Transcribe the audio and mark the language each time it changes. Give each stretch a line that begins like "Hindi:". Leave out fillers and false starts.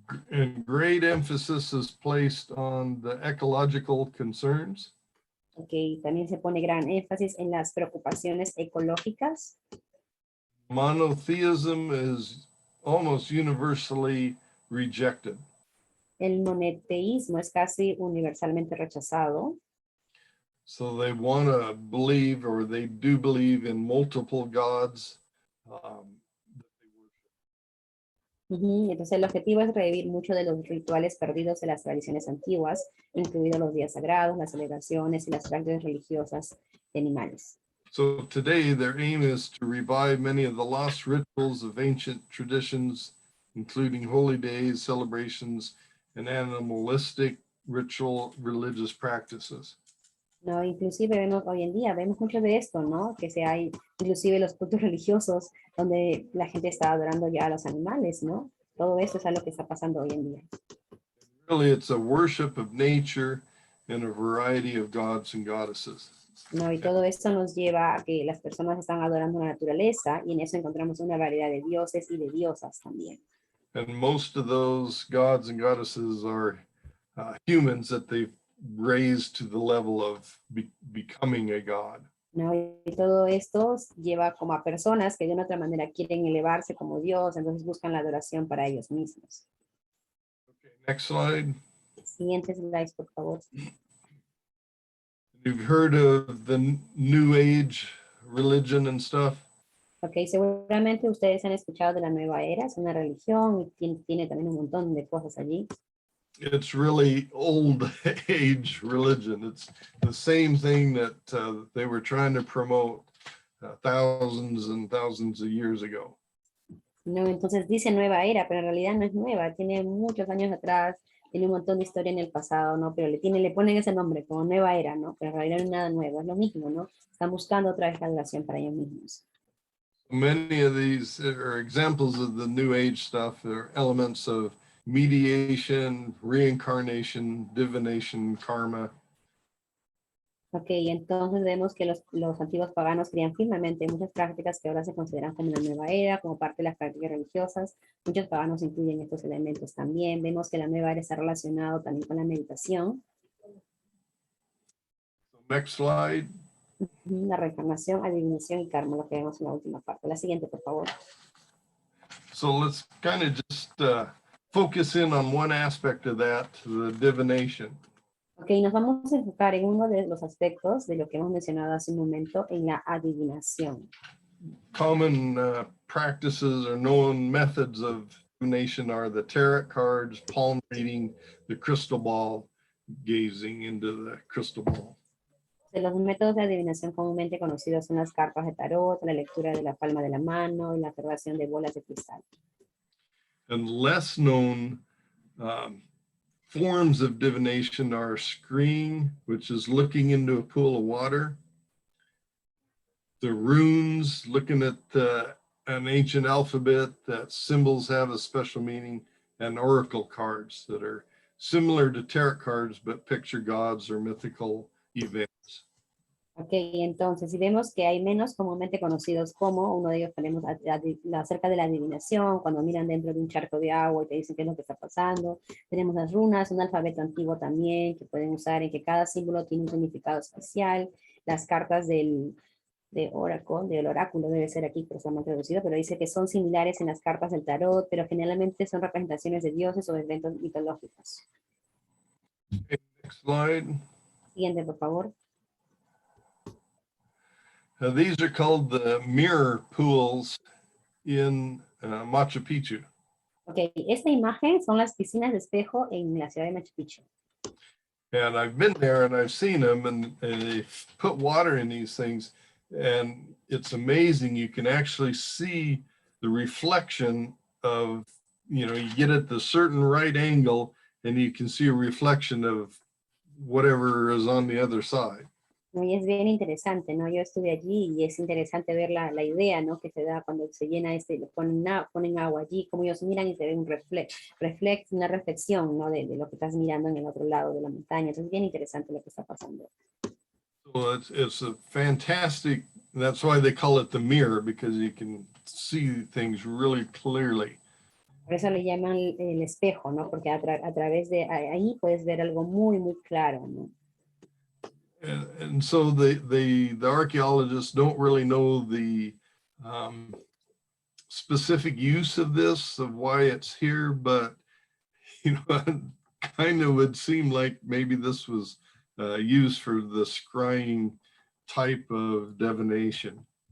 English: And great emphasis is placed on the ecological concerns.
Spanish: Okay, también se pone gran énfasis en las preocupaciones ecológicas.
English: Monotheism is almost universally rejected.
Spanish: El monoteísmo es casi universalmente rechazado.
English: So they want to believe, or they do believe, in multiple gods.
Spanish: Entonces el objetivo es revivir muchos de los rituales perdidos de las tradiciones antiguas, incluidos los días sagrados, las celebraciones y las prácticas religiosas de animales.
English: So today their aim is to revive many of the lost rituals of ancient traditions, including holy days, celebrations, and animalistic ritual religious practices.
Spanish: No, inclusive vemos hoy en día, vemos mucho de esto, ¿no? Que se hay, inclusive los cultos religiosos, donde la gente está adorando ya a los animales, ¿no? Todo eso es algo que está pasando hoy en día.
English: Really, it's a worship of nature and a variety of gods and goddesses.
Spanish: No, y todo esto nos lleva a que las personas están adorando la naturaleza y en eso encontramos una variedad de dioses y de diosas también.
English: And most of those gods and goddesses are humans that they've raised to the level of becoming a god.
Spanish: ¿No? Y todo esto lleva como a personas que de una otra manera quieren elevarse como Dios, entonces buscan la adoración para ellos mismos.
English: Okay, next slide.
Spanish: Siguiente slide, por favor.
English: You've heard of the New Age religion and stuff.
Spanish: Ok, seguramente ustedes han escuchado de la nueva era, es una religión y tiene también un montón de cosas allí.
English: It's really old age religion. It's the same thing that they were trying to promote thousands and thousands of years ago.
Spanish: No, entonces dice nueva era, pero en realidad no es nueva, tiene muchos años atrás, tiene un montón de historia en el pasado, ¿no? Pero le ponen ese nombre como nueva era, ¿no? Pero en realidad no es nada nuevo, es lo mismo, ¿no? Están buscando otra vez la adoración para ellos mismos.
English: Many of these are examples of the New Age stuff. They're elements of mediation, reincarnation, divination, karma.
Spanish: Ok, entonces vemos que los antiguos paganos creían firmemente en muchas prácticas que ahora se consideran como la nueva era, como parte de las prácticas religiosas. Muchos paganos incluyen estos elementos también. Vemos que la nueva era está relacionado también con la meditación.
English: Next slide.
Spanish: La reencarnación, adivinación y karma, lo que vemos en la última parte. La siguiente, por favor.
English: So let's kind of just focus in on one aspect of that, the divination.
Spanish: Ok, nos vamos a enfocar en uno de los aspectos de lo que hemos mencionado hace un momento, en la adivinación.
English: Common practices or known methods of divination are the tarot cards, palm reading, the crystal ball, gazing into the crystal ball.
Spanish: Los métodos de adivinación comúnmente conocidos son las cartas de tarot, la lectura de la palma de la mano y la observación de bolas de cristal.
English: And less known forms of divination are scrying, which is looking into a pool of water, the runes, looking at an ancient alphabet that symbols have a special meaning, and oracle cards that are similar to tarot cards but picture gods or mythical events.
Spanish: Ok, entonces, si vemos que hay menos comúnmente conocidos como, uno de ellos tenemos acerca de la adivinación, cuando miran dentro de un charco de agua y te dicen qué es lo que está pasando. Tenemos las runas, un alfabeto antiguo también, que pueden usar en que cada símbolo tiene un significado especial. Las cartas del oráculo debe ser aquí, pero está mal traducido, pero dice que son similares en las cartas del tarot, pero generalmente son representaciones de dioses o de eventos mitológicos.
English: Next slide.
Spanish: Siguiente, por favor.
English: These are called the mirror pools in Machu Picchu.
Spanish: Ok, esta imagen son las piscinas de espejo en la ciudad de Machu Picchu.
English: And I've been there and I've seen them, and they put water in these things, and it's amazing. You can actually see the reflection of, you get at the certain right angle and you can see a reflection of whatever is on the other side.
Spanish: ¿No? Y es bien interesante, ¿no? Yo estuve allí y es interesante ver la idea, ¿no? Que se da cuando se llena ponen agua allí, como ellos miran y se ve un una reflexión, ¿no? De lo que estás mirando en el otro lado de la montaña. Entonces es bien interesante lo que está pasando.
English: So it's a fantastic, that's why they call it the mirror, because you can see things really clearly.
Spanish: Por eso le llaman el espejo, ¿no? Porque a través de ahí puedes ver algo muy, muy claro, ¿no?
English: And so the archaeologists don't really know the specific use of this, of why it's here, but kind of would seem like maybe this was used for the scrying type of divination.